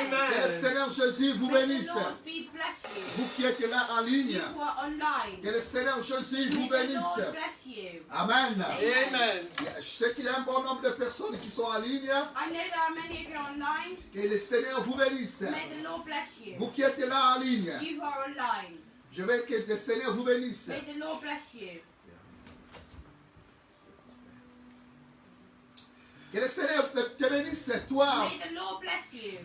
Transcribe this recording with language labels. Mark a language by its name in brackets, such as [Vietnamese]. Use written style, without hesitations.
[French] Que le Seigneur Jésus vous [English] may the [French] bénisse. [English] Lord be bless you. [French] Vous qui êtes là en ligne, [English] You who are online, [French] que le Seigneur Jésus vous [English] may the [French] bénisse. [English] Lord bless you. Amen. Amen. [French] Je sais qu'il y a un bon nombre de personnes qui sont en ligne. [English] I know there are many of you online. [French] Que le Seigneur vous bénisse. [English] May the Lord bless you. [French] Vous qui êtes là en ligne, [English] You who are online, [French] je veux que le Seigneur vous bénisse. [English] may the Lord bless you. [French] Que le Seigneur te bénisse, toi, [English] May the Lord bless you.